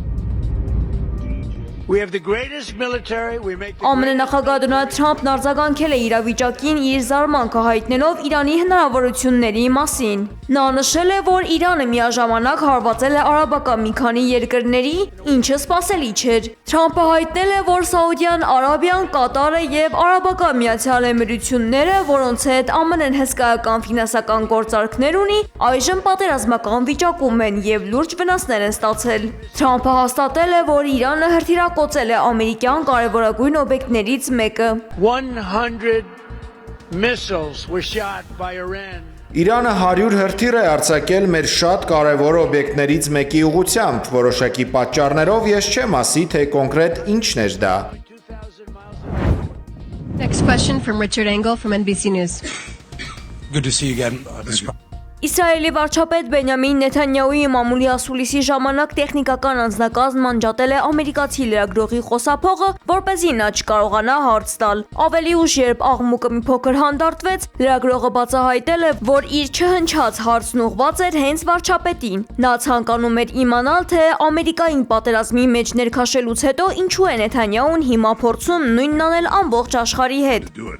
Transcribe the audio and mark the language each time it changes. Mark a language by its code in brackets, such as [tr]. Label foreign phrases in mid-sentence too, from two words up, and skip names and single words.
[en] We have the greatest military. We make the [hy] ԱՄՆ նախագահ Դոնալդ Թրամփն արձագանքել է իրավիճակին իր զարմանքը հայտնելով Իրանի հնարավորությունների մասին։ Նա նշել է, որ Իրանը միաժամանակ հարվածել է արաբական մի քանի երկրների, ինչը սպասելի չէր։ Թրամփը հայտնել է, որ Սաուդյան Արաբիան, Կատարը եւ Արաբական Միացյալ Էմիրությունները, որոնց հետ ԱՄՆ-ն հսկայական ֆինանսական գործարքներ ունի, այժմ պատերազմական վիճակում են եւ լուրջ վնասներ են ստացել։ Թրամփը հաստատել է, որ Իրանը հրթիռակոծել է ամերիկյան կարևորագույն օբյեկտներից մեկը։ [en] 100 missiles were shot by Iran. [hy] Իրանը 100 հրթիռ է արձակել մեր շատ կարևոր օբյեկտներից մեկի ուղղությամբ, որոշակի պատճառներով ես չեմ ասի, թե կոնկրետ ինչն էր դա։ [en] Next question from Richard Engel from NBC News. Good to see you again. [hy] Իսրայելի վարչապետ Բենյամին Նեթանյահուի մամուլի ասուլիսի ժամանակ տեխնիկական անձնակազմ անջատել է ամերիկացի լրագրողի խոսափողը, որպեսզի նա չկարողանա հարց տալ։ Ավելի ուշ, երբ աղմուկը մի փոքր հանդարտվեց, լրագրողը բացահայտել է, որ իր չհնչած հարցն ուղղված էր հենց վարչապետին։ Նա ցանկանում էր իմանալ, թե Ամերիկային պատերազմի մեջ ներքաշելուց հետո ինչու է Նեթանյահուն հիմա փորձում նույնն անել ամբողջ աշխարհի հետ։